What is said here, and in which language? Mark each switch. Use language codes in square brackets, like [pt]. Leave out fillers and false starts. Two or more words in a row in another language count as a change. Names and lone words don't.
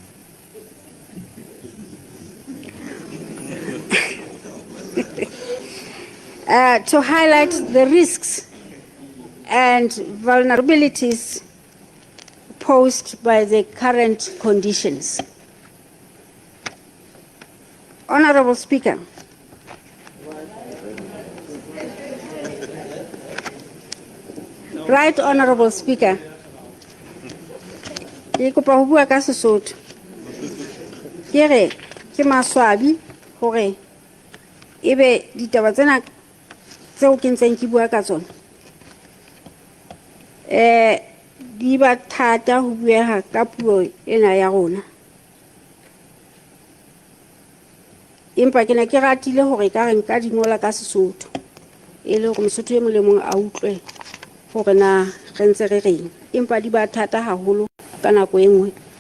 [en] to highlight the risks and vulnerabilities posed by the current conditions. Honorable Speaker, Right Honorable Speaker, [st] ke kopa ho bua ka Sesotho. Ke re ke maswabi hore ebe ditaba tsena tseo ke ntseng ke bua ka tsona di ba thata ho bueha ka puo ena ya rona, empa ke ne ke ratile hore ka re nka dingola ka Sesotho e le hore Mosotho e mong le mong a utlwe hore na re ntse re reng, empa di ba thata haholo ka nako e nngwe.